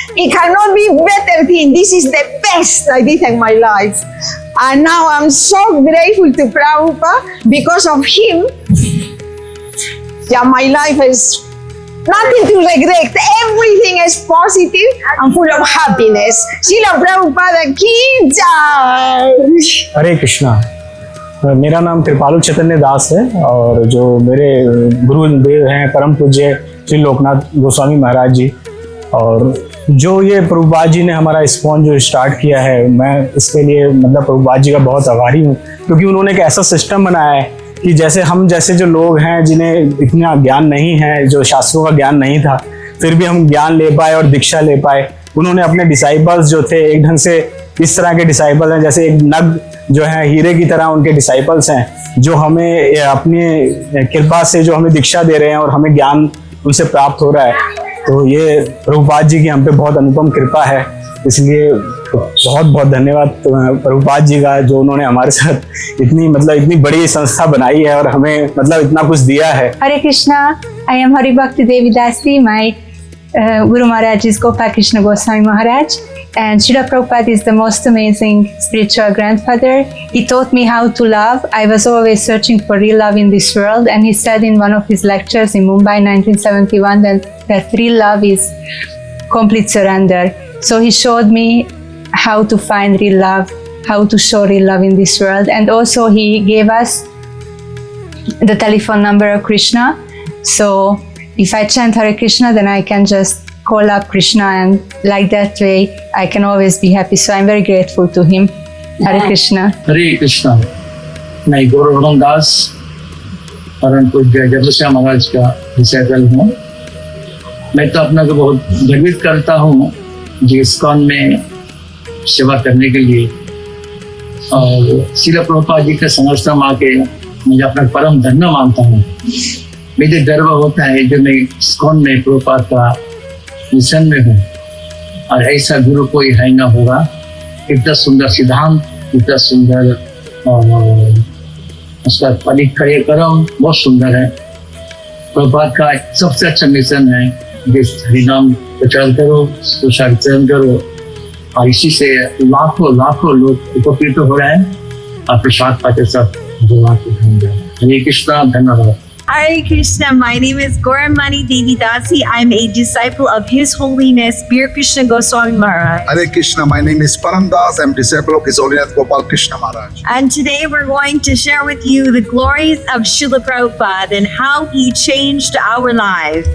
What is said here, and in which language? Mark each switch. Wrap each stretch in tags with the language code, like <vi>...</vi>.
<en>It cannot be better thing. This is the best I did in my life. And now I'm so grateful to Prabhupada. Because of him, my life is nothing to regret. Everything is positive and full of happiness. Srila Prabhupada</en> <hi>ki jai. हरे कृष्णा। मेरा नाम कृपालु चैतन्य दास है, और जो मेरे गुरुदेव हैं परम पूज्य श्री लोकनाथ गोस्वामी महाराज जी, और जो ये प्रभुपाद जी ने हमारा ISKCON जो स्टार्ट किया है, मैं इसके लिए मतलब प्रभुपाद जी का बहुत आभारी हूँ, क्योंकि उन्होंने एक ऐसा सिस्टम बनाया है कि जैसे हम जैसे जो लोग हैं जिन्हें इतना ज्ञान नहीं है, जो शास्त्रों का ज्ञान नहीं था, फिर भी हम ज्ञान ले पाए और दीक्षा ले पाए। उन्होंने अपने डिसाइपल्स जो थे एक ढंग से इस तरह के डिसाइपल हैं, जैसे एक नग जो है हीरे की तरह उनके डिसाइपल्स हैं, जो हमें अपनी कृपा से जो हमें दीक्षा दे रहे हैं और हमें ज्ञान उनसे प्राप्त हो रहा है। तो ये प्रभुपाद जी की हम पे बहुत अनुपम कृपा है, इसलिए बहुत बहुत धन्यवाद प्रभुपाद जी का, जो उन्होंने हमारे साथ इतनी बड़ी संस्था बनाई है और हमें इतना कुछ दिया है। हरे Krishna.</hi> <en>I am Hari Bhakti Devi Dasi. My Guru Maharaj is Gopal Krishna Goswami Maharaj, and Srila Prabhupada is the most amazing spiritual grandfather. He taught me how to love. I was always searching for real love in this world, and he said in one of his lectures in Mumbai 1971 that real love is complete surrender. So he showed me how to find real love, how to show real love in this world, and also he gave us the telephone number of Krishna. So if I chant Hare Krishna, then I can just call up Krishna, and like that way I can always be happy. So I'm very grateful to him. Hare Krishna. Hare Krishna.</en> <hi>मैं गौरव दास परम पूज्य जगदीश महाराज का disciple हूँ। मैं तो अपना को बहुत गर्वित करता हूँ जो ISKCON में सेवा करने के लिए, और श्रील प्रभुपाद जी के समर्थन आके मुझे अपना परम धन्य मानता हूँ। मुझे गर्व होता है जो मैं ISKCON में प्रभुपाद का मिशन में हूँ, और ऐसा गुरु कोई है ना होगा। इतना सुंदर सिद्धांत, इतना सुंदर उसका कार्यक्रम बहुत सुंदर है। प्रभात का सबसे अच्छा मिशन है, जिस हरिनाम प्रचार करो, सुशासन करो, और इसी से लाखों लोग उपकृत हो रहे हैं और प्रसाद पाते सब भगवान को धन्यवाद। हरे कृष्णा, धन्यवाद।</hi> <en>Hare Krishna, my name is Gauramani Devi Dasi. I'm a disciple of His Holiness Bir Krishna Goswami Maharaj. Hare Krishna, my name is Param Das. I'm disciple of His Holiness Gopal Krishna Maharaj. And today we're going to share with you the glories of Srila Prabhupada and how he changed our lives.</en>